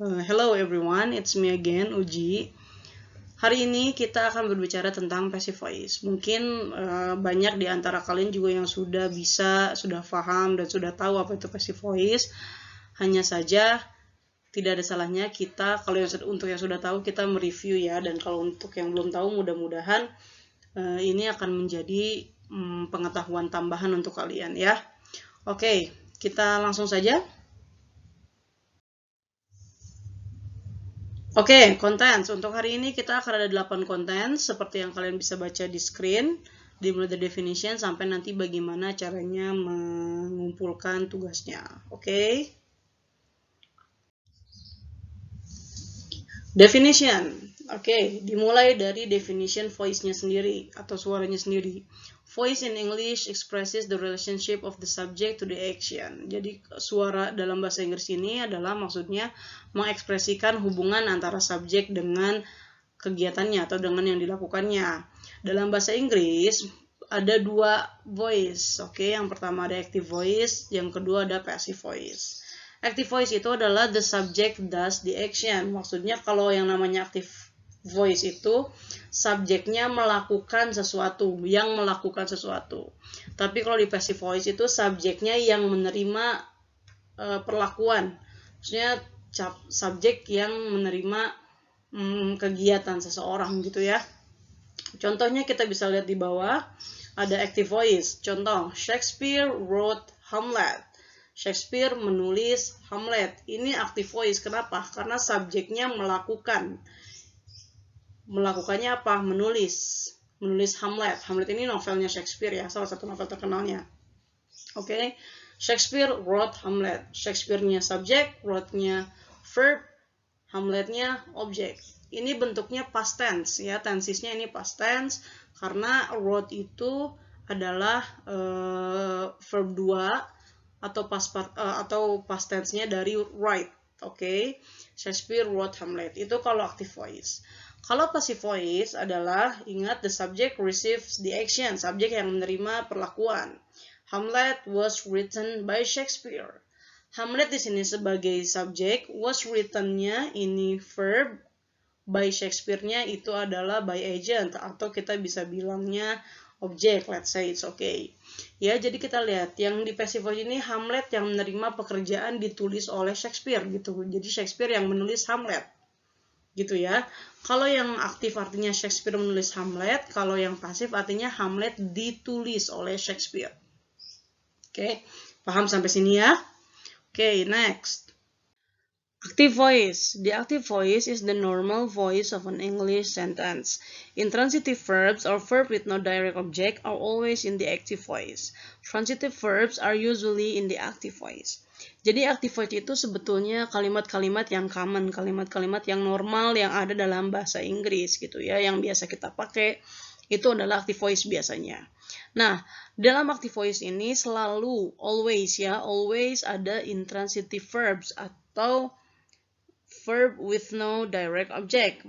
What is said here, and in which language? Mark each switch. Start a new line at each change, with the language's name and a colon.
English: Hello everyone, it's me again, Uji.
Indonesian: Hari ini kita akan berbicara tentang passive voice. Mungkin banyak di antara kalian juga yang sudah paham dan sudah tahu apa itu passive voice. Hanya saja tidak ada salahnya kita untuk yang sudah tahu kita mereview ya, dan kalau untuk yang belum tahu mudah-mudahan ini akan menjadi pengetahuan tambahan untuk kalian ya. Oke, kita langsung saja. Oke, contents. Untuk hari ini kita akan ada 8 konten seperti yang kalian bisa baca di screen, dimulai dari definition sampai nanti bagaimana caranya mengumpulkan tugasnya. Oke. Definition. Oke, dimulai dari definition voice-nya sendiri atau suaranya sendiri.
English: Voice in English expresses the relationship of the subject to the action.
Indonesian: Jadi suara dalam bahasa Inggris ini adalah maksudnya mengekspresikan hubungan antara subjek dengan kegiatannya atau dengan yang dilakukannya. Dalam bahasa Inggris ada dua voice. Oke, yang pertama ada active voice, yang kedua ada passive voice. Active voice itu adalah
English: the subject does the action.
Indonesian: Maksudnya kalau yang namanya active voice itu subjeknya melakukan sesuatu, yang melakukan sesuatu. Tapi kalau di passive voice itu subjeknya yang menerima perlakuan. Maksudnya subjek yang menerima kegiatan seseorang gitu ya. Contohnya kita bisa lihat di bawah ada active voice.
English: Contoh, Shakespeare wrote Hamlet.
Indonesian: Shakespeare menulis Hamlet. Ini active voice. Kenapa? Karena subjeknya melakukan. Melakukannya apa? Menulis. Menulis Hamlet. Hamlet ini novelnya Shakespeare ya, salah satu novel terkenalnya. Oke.
English: Shakespeare wrote Hamlet.
Indonesian: Shakespeare-nya subjek, wrote-nya verb, Hamlet-nya objek. Ini bentuknya past tense ya, tensesnya ini past tense karena wrote itu adalah verb 2 atau past tense-nya dari write. Oke.
English: Shakespeare wrote Hamlet.
Indonesian: Itu kalau active voice. Kalau passive voice adalah, ingat,
English: the subject receives the action,
Indonesian: subjek yang menerima perlakuan.
English: Hamlet was written by Shakespeare.
Indonesian: Hamlet di sini sebagai subjek, was written-nya ini verb, by Shakespeare-nya itu adalah by agent atau kita bisa bilangnya objek,
English: let's say it's okay.
Indonesian: Ya, jadi kita lihat yang di passive voice ini Hamlet yang menerima pekerjaan ditulis oleh Shakespeare gitu. Jadi Shakespeare yang menulis Hamlet. Gitu ya. Kalau yang aktif artinya Shakespeare menulis Hamlet, kalau yang pasif artinya Hamlet ditulis oleh Shakespeare. Oke, paham sampai sini ya? Oke, next. Active voice.
English: The active voice is the normal voice of an English sentence. Intransitive verbs or verbs with no direct object are always in the active voice. Transitive verbs are usually in the active voice.
Indonesian: Jadi active voice itu sebetulnya kalimat-kalimat yang common, kalimat-kalimat yang normal yang ada dalam bahasa Inggris gitu ya, yang biasa kita pakai itu adalah active voice biasanya. Nah, dalam active voice ini selalu always ada intransitive verbs atau verb with no direct object.